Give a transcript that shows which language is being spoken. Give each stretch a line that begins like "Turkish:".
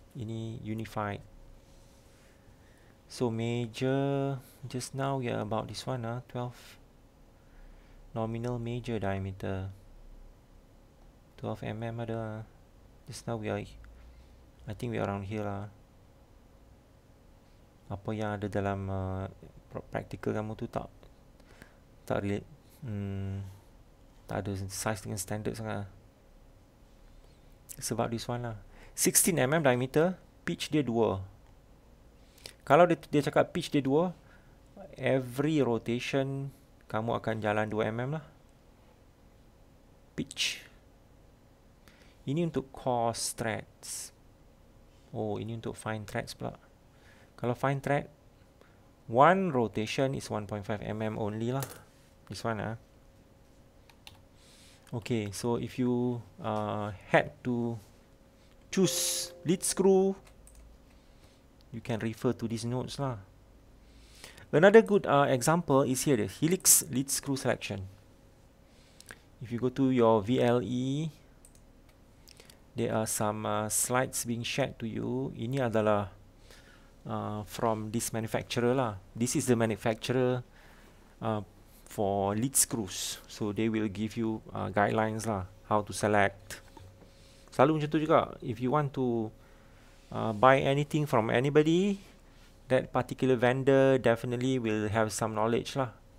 English: Ini unified. So major, just now we are about this one 12. Nominal major diameter 12 mm ada. Just now we are, I think we are around here lah.
Malay: Apa yang ada dalam practical kamu tu tak relate, tak ada size dengan standard sangat. Sebab
English: this one
Malay: lah 16 mm diameter, pitch dia 2. Kalau dia cakap pitch dia 2, every rotation kamu akan jalan 2 mm lah pitch. Ini untuk coarse threads. Oh, ini untuk fine threads pula.
English: Kalau fine thread, one rotation is 1.5 mm only lah. This one Okay, so if you had to choose lead screw, you can refer to these notes lah. Another good example is here, the Helix lead screw selection. If you go to your VLE, there are some slides being shared to you.
Malay: Ini adalah
English: from this manufacturer
Malay: lah.
English: This is the manufacturer for lead screws. So they will give you guidelines lah, how to select.
Malay: Selalu macam tu juga.
English: If you want to buy anything from anybody, that particular vendor definitely will have some knowledge lah.